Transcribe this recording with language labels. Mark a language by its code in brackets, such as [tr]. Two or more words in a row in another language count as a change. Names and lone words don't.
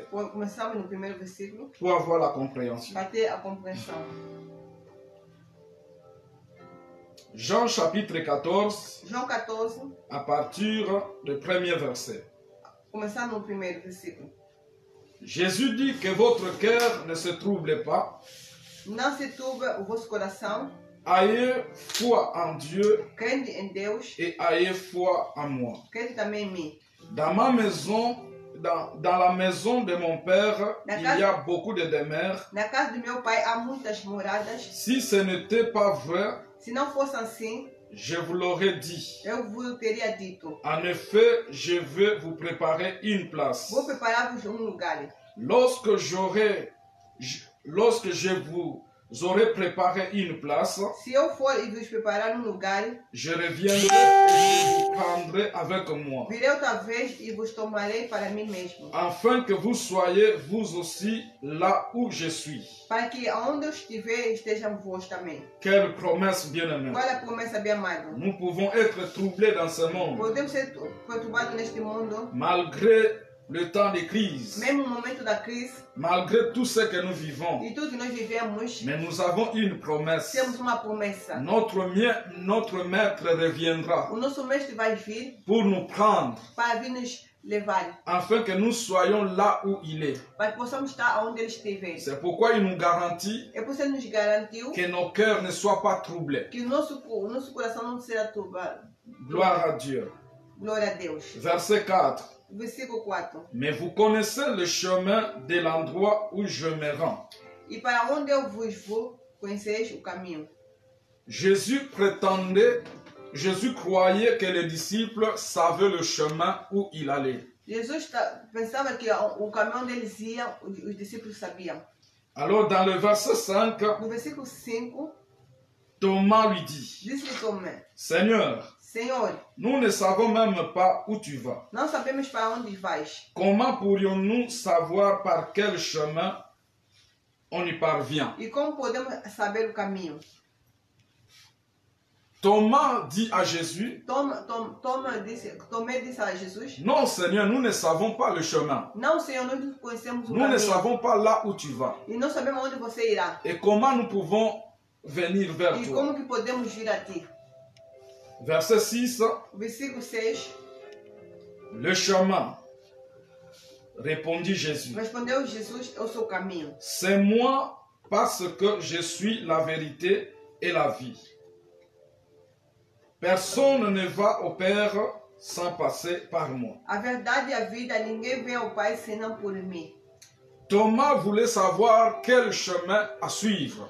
[pt] Começamos no primeiro versículo [fr] pour avoir la compréhension. [pt] para ter a compreensão. [fr] Jean chapitre 14, [pt] João 14, [fr] à partir du premier verset. [pt] começando no primeiro versículo. [fr] Jésus dit que votre cœur ne se trouble pas. [pt] Não se turbe o vosso coração. [fr] Ayez foi en Dieu [pt] Crede em Deus. [fr] et ayez foi en moi. [pt] Crede também em mim. [fr] Dans ma maison, dans la maison de mon père, il y a beaucoup de demeures. [pt] Na casa do meu pai há muitas moradas. [fr] Si ce n'était pas vrai, [pt] se não fosse assim, [fr] je vous l'aurais dit. [pt] Eu vos teria dito. [fr] En effet, je vais vous préparer une place. [pt] Vou preparar-vos lugar. [fr] Lorsque je vous aurai préparé une place, [pt] se eu for e vos preparar lugar, [fr] je reviendrai et je vous prendrai avec moi. [pt] Virei outra vez e vos tomarei para mim mesmo. [fr] Afin que vous soyez vous aussi là où je suis. [pt] Para que aonde eu estiver estejam vós também. [fr] Quelle promesse bien-aimée. [pt] Qual é a promessa, bem amado? [fr] Nous pouvons être troublés dans ce monde. [pt] Podemos ser perturbados neste mundo. [fr] Malgré le temps de crise. [pt] Mesmo no momento da crise. [fr] Malgré tout ce que nous vivons. [pt] E tudo que nós vivemos. [fr] Mais nous avons une promesse. [pt] Temos uma promessa. [fr] Notre maître reviendra. [pt] O nosso mestre vai vir. [fr] Pour nous prendre. [pt] Para vir nos levar. [fr] Afin que nous soyons là où il est. [pt] Para que possamos estar onde ele estiver. [fr] C'est pourquoi il nous garantit. [pt] É por isso que nos garantiu. [fr] Que nos cœurs ne soient pas troublés. [pt] Que o nosso coração não será turbado. [fr] Gloire à Dieu. [pt] Glória a Deus. [fr] Verset 4. [pt] Versículo 4. [fr] Mais vous connaissez le chemin de l'endroit où je me rends. [pt] E para onde eu vos vou, conheceis o caminho. [fr] Jésus croyait que les disciples savaient le chemin où il allait. [pt] Jesus pensava que o caminho onde eles iam, os discípulos sabiam. [fr] Alors dans le verset 5, [pt] no versículo 5, [fr] Thomas lui dit, [pt] disse-lhe Tomé, [fr] Seigneur, nous ne savons même pas où tu vas. [pt] Não sabemos para onde vais. [fr] Comment pourrions-nous savoir par quel chemin on y parvient? [pt] E como podemos saber o caminho? [fr] Thomas dit à Jésus, [pt] Tomé disse a Jesus, [fr] non Seigneur, nous ne savons pas le chemin. [pt] Não, Senhor, nós não conhecemos o [fr] Nous [pt] caminho. [fr] ne savons pas là où tu vas. [pt] E não sabemos onde você irá. [fr] Et comment nous pouvons venir vers [pt] E [fr] toi? [pt] como que podemos vir a ti? [fr] Verset 6. [pt] Versículo 6. [fr] Le chemin. Répondit Jésus. [pt] Respondeu Jesus, eu sou o caminho. [fr] C'est moi parce que je suis la vérité et la vie. Personne ne va au Père sans passer par moi. [pt] A verdade e a vida, ninguém vem ao Pai senão por mim. [fr] Thomas voulait savoir quel chemin à suivre.